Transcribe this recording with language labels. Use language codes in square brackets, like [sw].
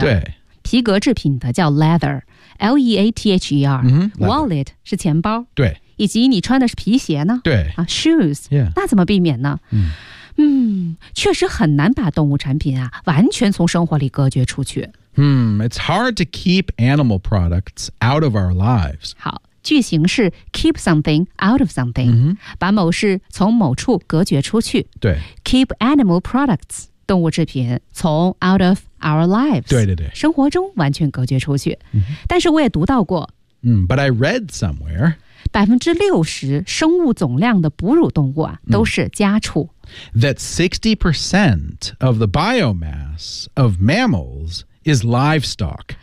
[zh] 对。皮革制品的叫 leather。L-E-A-T-H-E-R、 mm-hmm,。 Wallet 是钱包。对。以及你穿的是皮鞋呢对。 [en] 啊 ,shoes。 Yeah. [zh] 那怎么避免呢嗯, 嗯确实很难把动物产品啊完全从生活里隔绝出去。 [en] It's hard to keep animal products out of our lives. [zh] 好。句型是 [en] keep something out of something、 mm-hmm. [zh] 把某事从某处隔绝出去对 [en] keep animal products [zh] 动物制品从 [en] out of our lives [zh] 对对对生活中完全隔绝出去、 mm-hmm. 但是我也读到过、 [en] But I read somewhere [zh] 60% 生物总量的哺乳动物啊都是家畜。 [en] That 60% of the biomass of mammals is livestock.